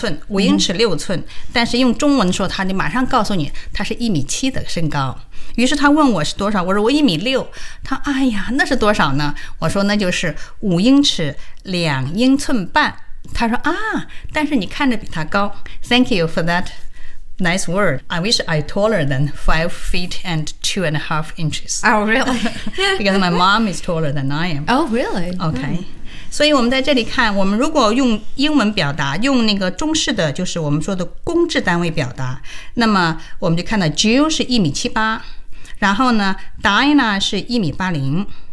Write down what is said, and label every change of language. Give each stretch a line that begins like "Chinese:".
Chinese: 5英尺6寸、嗯，但是用中文说他，你马上告诉你他是1.7米的身高。于是他问我是多少，我说我1.6米。他哎呀，那是多少呢？我说那就是5英尺2英寸半。他说啊，但是你看着比他高。
English: Thank you for that nice word. I wish I taller than 5 feet and 2.5 inches. Oh, really? Because my mom is taller than I am. Oh, really? Okay.、Mm.
Chinese: 所以我们在这里看，我们如果用英文表达，用那个中式的，就是我们说的公制单位表达，那么我们就看到 Jill 是1.78米，然后呢 Diana 是1.80米。